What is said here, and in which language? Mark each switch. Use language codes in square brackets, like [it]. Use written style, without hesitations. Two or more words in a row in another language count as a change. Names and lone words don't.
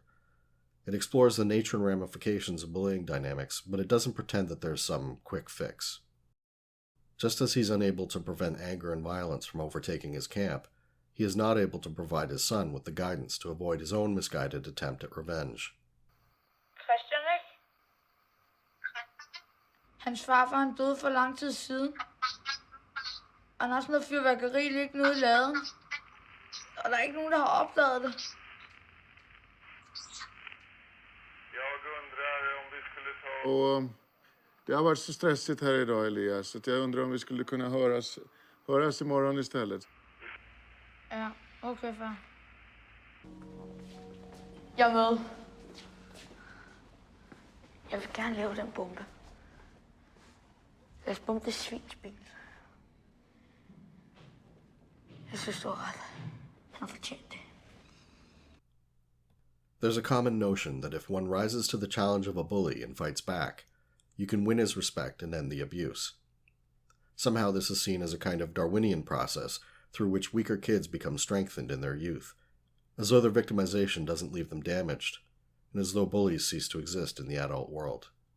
[en] It explores the nature and ramifications of bullying dynamics, but it doesn't pretend that there's some quick fix. Just as he's unable to prevent anger and violence from overtaking his camp, he is not able to provide his son with the guidance to avoid his own misguided attempt at revenge. [da] Christian, ikke? Hans farfar han døde for lang tid siden. Og han har sådan noget fyrværkeri liggende ude i laden. Og der er ikke nogen, der har opdaget det. [sv] Och det har varit så stressigt här idag, Elias, så jag undrar om vi skulle kunna höras imorgon istället. [da] Ja, okay, far. Jeg er med. Jeg vil gerne lave den bombe. Lad os bombe det svinsbil. Jeg synes, du har ret. Han har fortjent det. [en] There's a common notion that if one rises to the challenge of a bully and fights back, you can win his respect and end the abuse. Somehow this is seen as a kind of Darwinian process through which weaker kids become strengthened in their youth, as though their victimization doesn't leave them damaged, and as though bullies cease to exist in the adult world.